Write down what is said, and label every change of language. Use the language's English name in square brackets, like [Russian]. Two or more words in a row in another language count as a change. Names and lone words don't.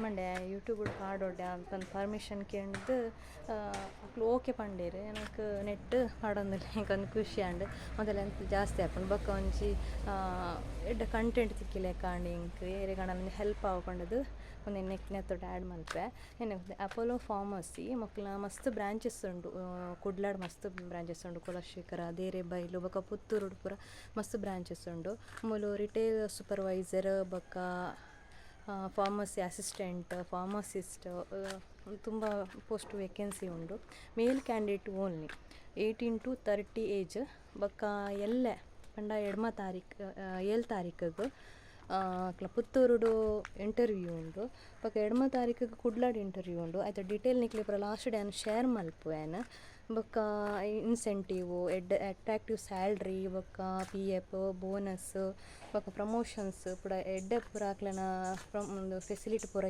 [Tulu] ಮಂಡೆ ಯೂಟ್ಯೂಬ್ ಪಾಡೋಡೆ ಅಂತ ಪರ್ಮಿಷನ್ ಕೇಳಿದ್ದು ಅಕ್ಲು ಓಕೆ ಪಂಡೇರು எனக்கு ನೆಟ್ ಪಾಡೊಂದಿಲ್ಲ ಇಂಕೊಂದು ಖುಷಿ ಅಂಡು ಮೊದಲು ಎಂತ ಜಾಸ್ತಿ ಹಾಕೊಂಡು ಬೊಕ್ಕ ಒಂಜಿ ಎಡ್ಡ ಕಂಟೆಂಟ್ ತಿಕ್ಕಿಲೆ ಕಾಂಡಿ ಇಂಕ್ ಏರೆ ಕಣ ಹೆಲ್ಪ್ ಆಗೊಂಡದು ಒಂದು ನೆತ್ತೊಟ್ಟು ಆ್ಯಡ್ ಮಲ್ಪೆ ಏನು ಅಪೋಲೋ ಫಾರ್ಮಸಿ ಮಕ್ಕಳ ಮಸ್ತ್ ಬ್ರಾಂಚಸ್ ಉಂಡು ಕುಡ್ಲಾಡ್ ಮಸ್ತ್ ಬ್ರಾಂಚಸ್ ಉಂಡು ಕುಲಶೇಖರ ದೇರೆಬೈಲು ಬೊಕ್ಕ ಪುತ್ತೂರು ಪೂರ ಮಸ್ತ್ ಬ್ರಾಂಚಸ್ ಉಂಡು ಮೂಲು [English] retail supervisor [Tulu] ಬೊಕ್ಕ [English] pharmacy assistant pharmacist [Tulu] ತುಂಬ [English] post vacancy [Tulu] ಉಂಡು [English] male candidate only 18 to 30 age [Tulu] ಬೊಕ್ಕ ಎಲ್ಲೆ ಪಂಡ 7 ತಾರೀಕಿಗೆ ಪುತ್ತೂರುಡು ಇಂಟರ್ವ್ಯೂ ಉಂಡು ಬೊಕ್ಕ 2 ತಾರೀಕಿಗೆ ಕುಡ್ಲಾಡ್ ಇಂಟರ್ವ್ಯೂ ಉಂಡು ಆಯ್ತು ಡೀಟೇಲ್ ನಿಕ್ಲಿ ಪೂರ [English] last day [Tulu] ಶೇರ್ ಮಲ್ಪುವೇನು ಬೊಕ್ಕ [English] incentive attractive salary [Tulu] ಬೊಕ್ಕ [English] PF bonus [Tulu] ಬೊಕ್ಕ ಪ್ರಮೋಷನ್ಸ್ ಪೂರ ಎಡ್ಡೆ ಪೂರ ಅಕ್ಲೆನ ಒಂದು ಫೆಸಿಲಿಟಿ ಪೂರ